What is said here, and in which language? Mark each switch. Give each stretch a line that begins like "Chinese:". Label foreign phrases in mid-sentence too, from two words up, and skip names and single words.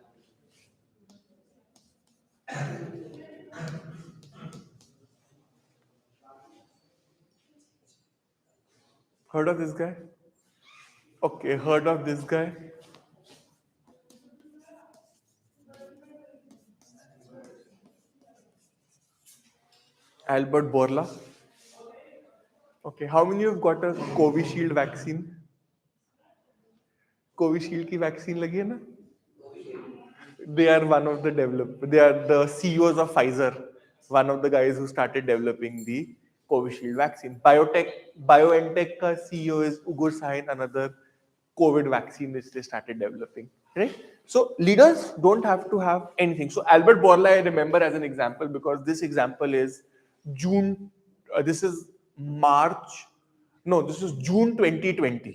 English: Heard of this guy? Okay, heard of this guy? Albert Bourla. Okay, how many of you have got a Covishield vaccine?
Hindi: Covishield की vaccine लगी है ना?
English: They are one of the develop. They are the CEOs of Pfizer, one of the guys who started developing the Covishield vaccine. BioNTech ka CEO is Ugur Sahin, another COVID vaccine which they started developing. Right? So leaders don't have to have anything. So Albert Bourla I remember as an example because this example is June. This is March. No, this is June 2020.